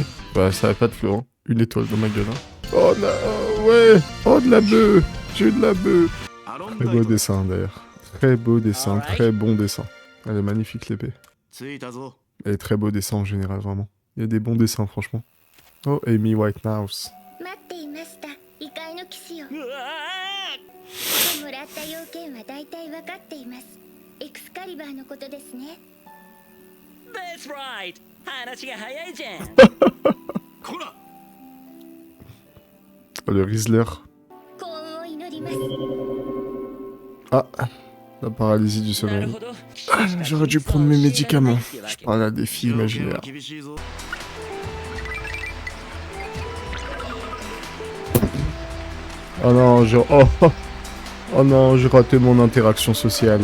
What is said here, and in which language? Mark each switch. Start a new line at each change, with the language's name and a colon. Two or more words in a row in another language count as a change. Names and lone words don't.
French: Bah ça avait pas de fleur, hein. Une étoile dans ma gueule. Hein. Oh non, ouais. Oh de la bœuf. J'ai eu de la bœuf. Très beau dessin d'ailleurs. Très beau dessin, très bon dessin. Elle est magnifique l'épée. Elle est très beau dessin en général vraiment. Il y a des bons dessins franchement. Oh Amy Whitehouse.
English: That's right.
Japanese: 話が早いじゃん。
French: Oh, le Rizzler. Ah, la paralysie du sommeil. Ah, j'aurais dû prendre mes médicaments. Je parle à des filles imaginaires. Oh non, oh non, j'ai raté mon interaction sociale.